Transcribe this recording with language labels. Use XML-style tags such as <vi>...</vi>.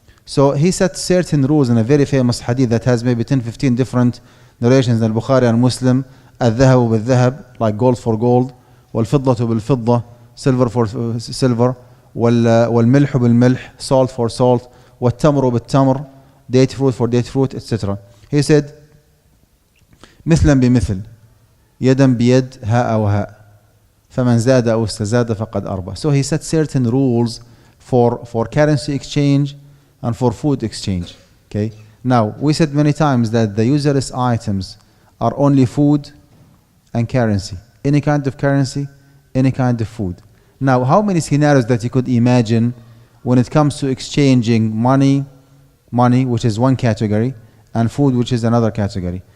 <en>So he set certain rules in a very famous hadith that has maybe 10-15 different narrations in Bukhari and Muslim.</en> <ar>الذهب بالذهب,</ar> <en>like gold for gold,</en> <ar>والفضة بالفضة,</ar> <en>silver for silver,</en> <ar>والملح بالملح,</ar> <en>salt for salt,</en> <ar>والتمر بالتمر,</ar> <en>date fruit for date fruit, etc. He said,</en> <ar>مثلا بمثل, يدا بيد, هاء وهاء, فمن زاد أو استزاد فقد أربى.</ar> <en>So he set certain rules for currency exchange and for food exchange. Okay. Now, we said many times that the usurious items are only food and currency. Any kind of currency, any kind of food. Now, how many scenarios that you could imagine when it comes to exchanging money, which is one category, and food, which is another category.</en>